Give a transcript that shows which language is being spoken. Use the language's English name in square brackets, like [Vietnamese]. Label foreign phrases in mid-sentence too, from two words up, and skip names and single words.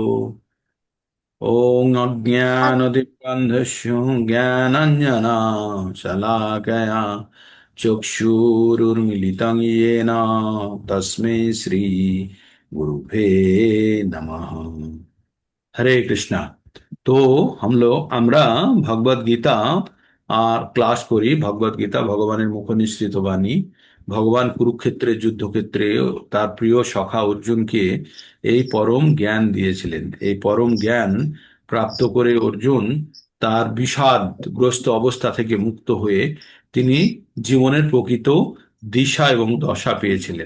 [Sanskrit] ॐ अज्ञानतिमिरन्धस्य ज्ञानाञ्जना शलाकया चक्षुरुन्मिलितं येन तस्मै श्री गुरुवे नमः। हरे कृष्णा। [Bangla] তো আমরা ভগবদ গীতা ক্লাস করি। ভগবদ গীতা ভগবানের মুখ নিঃসৃত বাণী। ভগবান কুরুক্ষেত্রের যুদ্ধক্ষেত্রে তার প্রিয় সখা অর্জুনকে এই পরম জ্ঞান দিয়েছিলেন। এই পরম জ্ঞান প্রাপ্ত করে অর্জুন তার বিষাদগ্রস্ত অবস্থা থেকে মুক্ত হয়ে তিনি জীবনের প্রকৃত দিশা এবং দশা পেয়েছিলেন।